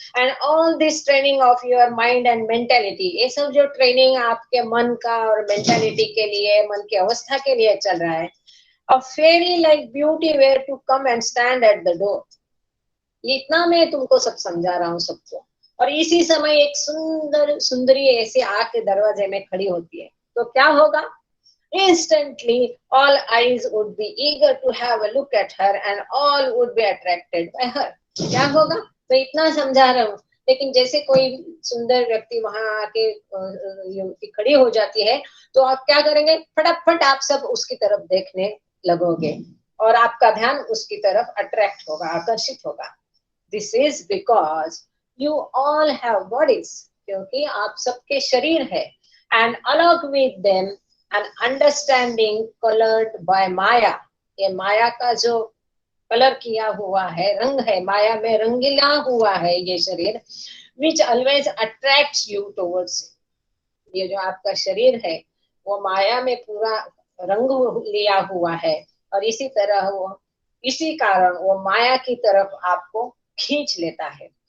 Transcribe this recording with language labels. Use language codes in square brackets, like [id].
[en] and all this training of your mind and mentality, [hi] ये सब जो ट्रेनिंग आपके मन का और मेंटेलिटी के लिए, मन की अवस्था के लिए चल रहा है। [en] A fairy like beauty where to come and stand at the door. [hi] इतना मैं तुमको सब समझा रहा हूँ सबको, और इसी समय एक सुंदर सुंदरी ऐसे आके दरवाजे में खड़ी होती है, तो क्या होगा? [en] Instantly all eyes would be eager to have a look at her and all would be attracted by her। [hi] क्या होगा? तो इतना समझा रहा हूँ, लेकिन जैसे कोई सुंदर व्यक्ति वहां आके युवती खड़ी हो जाती है, तो आप क्या करेंगे? फटाफट आप सब उसकी तरफ देखने लगोगे और आपका ध्यान उसकी तरफ अट्रैक्ट होगा, आकर्षित होगा। [en] This is because you all have bodies, [hi] क्योंकि आप सबके शरीर है। [en] And along with them an understanding colored by Maya, [hi] ये माया का जो कलर किया हुआ है, रंग है, माया में रंगीला हुआ है ये शरीर, [en] Which always attracts you towards. [hi] ये जो आपका शरीर है वो माया में पूरा रंग लिया हुआ है, और इसी तरह वो, इसी कारण वो माया की तरफ आपको खींच लेता है।